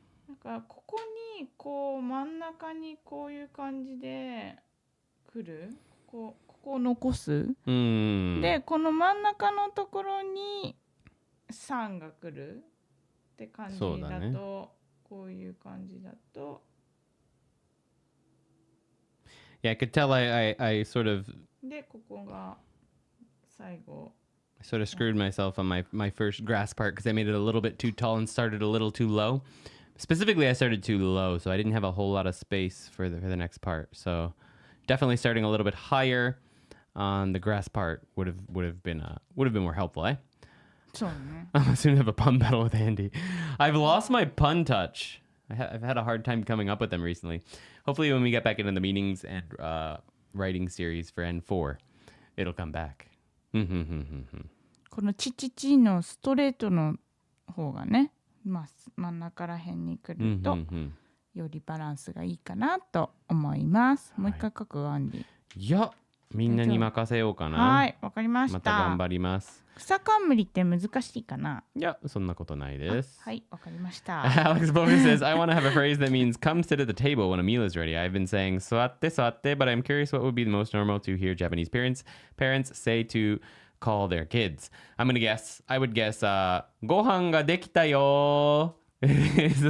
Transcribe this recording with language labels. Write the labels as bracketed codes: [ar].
[ja] なんかここにこう真ん中にこういう感じで来る。ここを残す。で、この真ん中のところに3が来るって感じだと、こういう感じだと。 [en] Yeah, I could tell I sort of [ja] で、ここが最後。 [en] I sort of screwed myself on my first grass part because I made it a little bit too tall and started a little too low. Specifically, I started too low, so I didn't have a whole lot of space for the next part. So definitely starting a little bit higher on the grass part would have been more helpful, eh? [ja] そうね。 [en] I'm soon have a pun battle with Andy. I've lost my pun touch. I've had a hard time coming up with them recently. Hopefully, when we get back into the meetings and writing series for N4, it'll come back. [ja] このチのストレートの方がね、真ん中ら辺に来るとよりバランスがいいかなと思います。もう一回書くアンディ。いや、みんなに任せようかな。はい、わかりました。また頑張ります。草冠って難しいかな？いや、そんなことないです。はい、わかりました。 [en] Alex Bogus says, I want to have a phrase that means come sit at the table when a meal is ready. I've been saying soatte, but I'm curious what would be the most normal to hear Japanese parents say to call their kids. I'm going to guess. I would guess, [ja] ご飯ができたよ [en] is